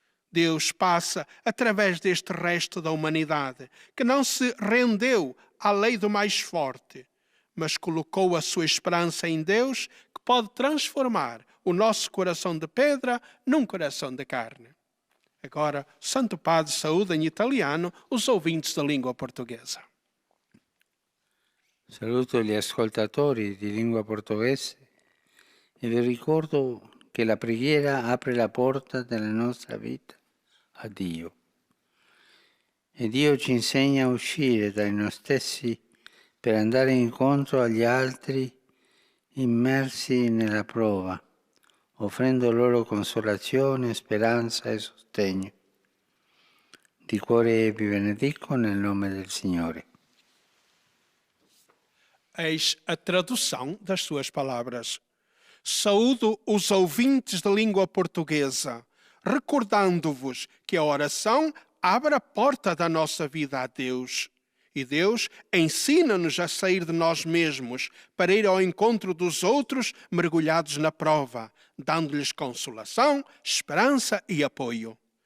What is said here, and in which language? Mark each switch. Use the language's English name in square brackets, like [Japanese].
[Portuguese] Deus passa através deste resto da humanidade, que não se rendeu à lei do mais forte, mas colocou a sua esperança em Deus, que pode transformar o nosso coração de pedra num coração de carne. Agora, o Santo Padre saúda em italiano os ouvintes da língua portuguesa. [Italian] Saluto gli ascoltatori di lingua portoghese e vi ricordo che la preghiera apre la porta della nostra vita a Dio. E Dio ci insegna a uscire dai noi stessi per andare incontro agli altri immersi nella prova, offrendo loro consolazione, speranza e sostegno. Di cuore vi benedico nel nome del Signore. [Portuguese] Eis a tradução das suas palavras. Saúdo os ouvintes da língua portuguesa, recordando-vos que a oração abre a porta da nossa vida a Deus. E Deus ensina-nos a sair de nós mesmos para ir ao encontro dos outros mergulhados na prova, dando-lhes consolação, esperança e apoio.